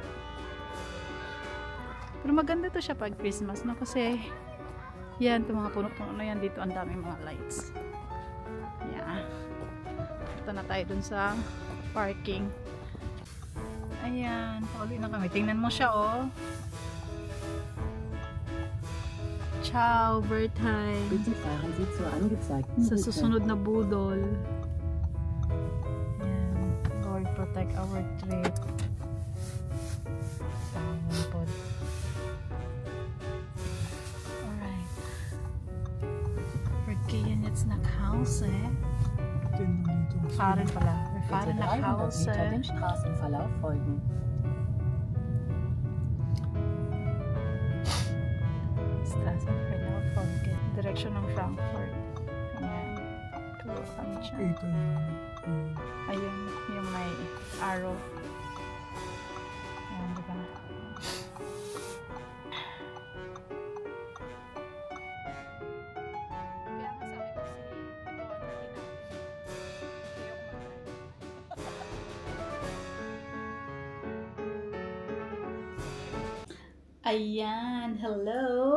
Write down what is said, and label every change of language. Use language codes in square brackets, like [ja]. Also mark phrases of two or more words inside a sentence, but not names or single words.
[tl] Pero maganda to siya pag Christmas, no? Kasi yan, itong mga puno-puno na yan dito, ang daming mga lights. Yan. Punta na tayo dun sa parking. Ayan, pauli na kami. Tingnan mo siya, oh. Ciao, Bertheim. [de] Bitte fahren Sie zur angezeigten [tl] Sa [de] Route. [tl] susunod na budol. Ayan. [en] Lord, protect our trip. [tl] Ayan po. Alright. [de] Wir gehen jetzt nach Hause. Fahren pala. Wir fahren Bitte nach 300 Hause. Meter dem Straßenverlauf folgen. Straßenverlauf folgen. [tl] Direksyon ng Frankfurt. Ayan. Tulo kami dyan. Ayun, yung may arrow. Ayan, diba? Kaya nga sabi ko ito ang Ayan, hello!